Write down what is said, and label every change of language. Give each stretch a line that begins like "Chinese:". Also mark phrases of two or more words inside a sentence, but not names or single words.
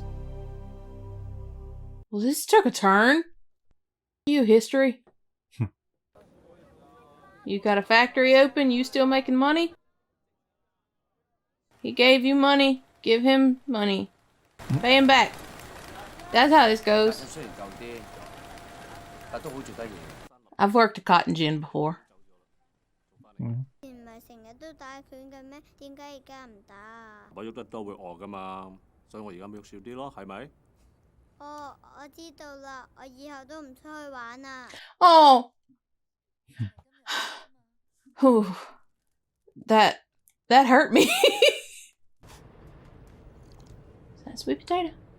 English: Well, this took a turn. You history? You got a factory open? You still making money? He gave you money. Give him money. Pay him back. That's how this goes.
Cantonese: 雖然舊啲，但都好做得嘢。
English: I've worked a cotton gin before. 嗯
Cantonese: 唔係成日都打拳嘅咩？點解而家唔打啊？我喐得多會餓噶嘛，所以我而家咪喐少啲咯，係咪？哦，我知道啦，我以後都唔出去玩啦。
English: Oh. Whew. That hurt me. Is that a sweet potato?